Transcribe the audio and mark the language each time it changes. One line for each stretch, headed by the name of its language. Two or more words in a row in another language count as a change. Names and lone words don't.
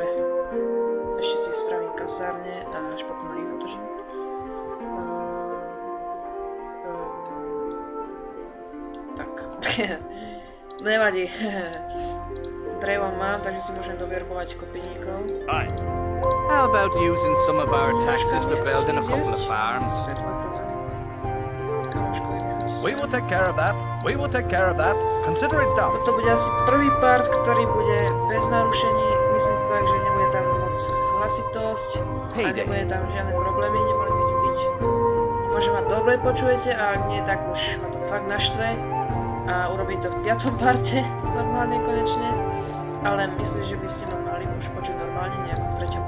Slovak: Ešte si spravím kasárne a až potom na nich zautočím. Tak. Nevadí. Drevo mám, takže si môžem doverbovať kopyníkov.
English: How about using some of our taxes for building a couple of farms? We will take care of that. We will take care of that. Consider it done.
Slovak: Toto bude asi prvý part, ktorý bude bez narušení. Myslím to tak, že nebude tam moc hlasitosť a nebude tam žiadne problémy, nemali by byť. Dúfam, že ma dobre počujete a ak nie, tak už ma to fakt naštve a urobím to v 5. parte normálne konečne. Ale myslím, že by ste ma mali už počuť normálne, nejako v 3.